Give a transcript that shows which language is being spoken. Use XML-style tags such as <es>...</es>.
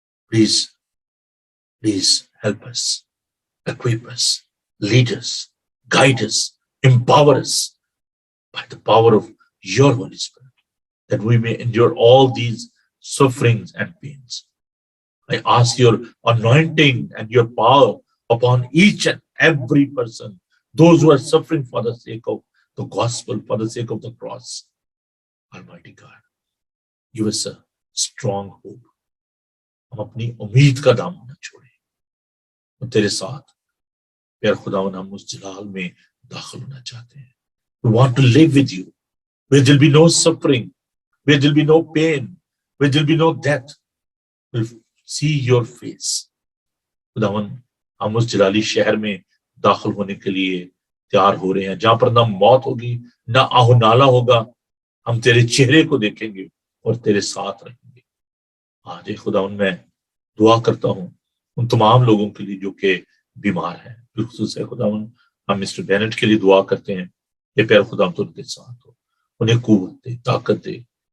<en>Please help us, equip us, lead us, guide us, empower us by the power of your Holy Spirit, that we may endure all these sufferings and pains. I ask your anointing and your power upon each and every person, those who are suffering for the sake of the gospel, for the sake of the cross. Almighty God, give us a strong hope.</en> <hi>हम अपनी उम्मीद का दामन न छोड़ें और तेरे साथ प्यार खुदावन हम उस जलाल में दाखिल होना चाहते हैं।</hi> <en>We want to live with you, where there will be no suffering, where there will be no pain, where there will be no death. We'll see your face.</en> <hi>खुदावन हम उस जलाली शहर में दाखिल होने के लिए तैयार हो रहे हैं, जहां पर ना मौत होगी, ना आहोनाला होगा। हम तेरे चेहरे को देखेंगे और तेरे साथ रहेंगे। आज खुदावन मैं दुआ करता हूँ उन तमाम लोगों के लिए जो कि बीमार हैं, बिलखुसूस है खुदावन हम मिस्टर बेनेट के लिए दुआ करते हैं कि प्यार खुदावन तो उनके साथ हो, उन्हें कुव्वत दे, ताकत दे।</hi>